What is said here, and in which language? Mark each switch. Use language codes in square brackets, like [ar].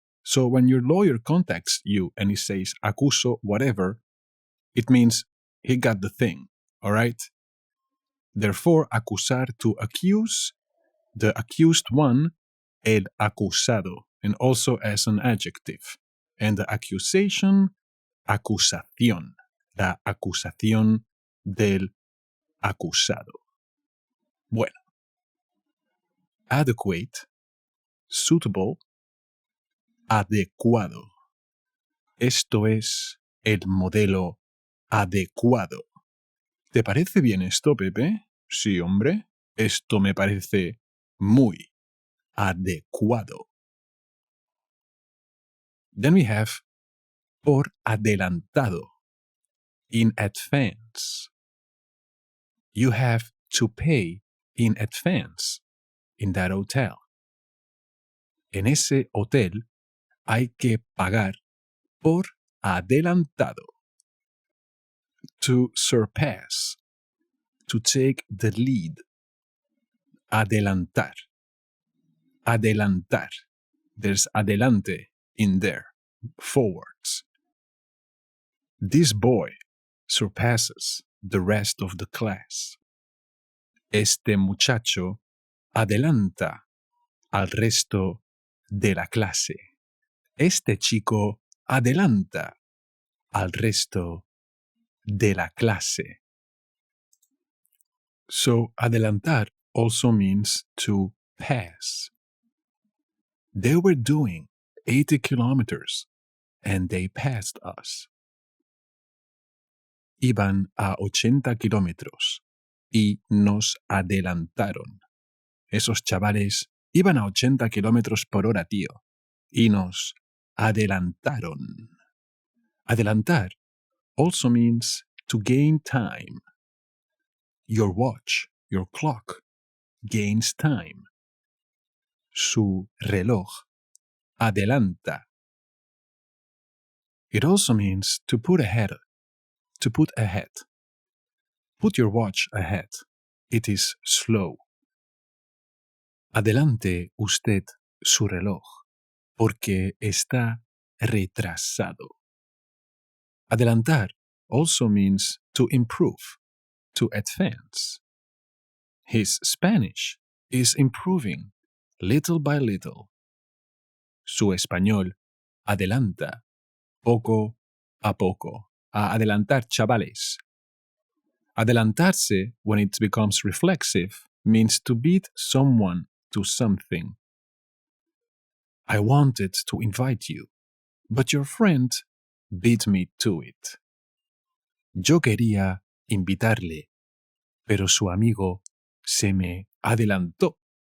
[en] So when your lawyer contacts you and he says acuso whatever, it means he got the thing, all right? Therefore, acusar, to accuse, the accused one, el acusado, and also as an adjective. [es] And the accusation, acusación, la acusación del acusado. [en] Bueno, adequate, suitable, adecuado. [es] Esto es el modelo adecuado. ¿Te parece bien esto, Pepe? Sí, hombre. Esto me parece muy adecuado. [en] Then we have por adelantado, in advance. You have to pay in advance in that hotel. [es] En ese hotel hay que pagar por adelantado. [en] To surpass, to take the lead. Adelantar. Adelantar. There's adelante in there, forwards. This boy surpasses the rest of the class. [es] Este muchacho adelanta al resto de la clase. Este chico adelanta al resto de la clase. [en] So, adelantar also means to pass. They were doing 80 kilometers and they passed us. [es] Iban a 80 kilómetros y nos adelantaron. Esos chavales iban a 80 kilómetros por hora, tío, y nos adelantaron. [en] Adelantar also means to gain time. Your watch, your clock, gains time. [es] Su reloj adelanta. [en] It also means to put ahead. To put ahead. Put your watch ahead. It is slow. [es] Adelante usted su reloj, porque está retrasado. [en] Adelantar also means to improve, to advance. His Spanish is improving little by little. [es] Su español adelanta poco a poco. A adelantar, chavales. [en] Adelantarse, when it becomes reflexive, means to beat someone to something. I wanted to invite you, but your friend beat me to it. [es] Yo quería invitarle, pero su amigo se me adelantó.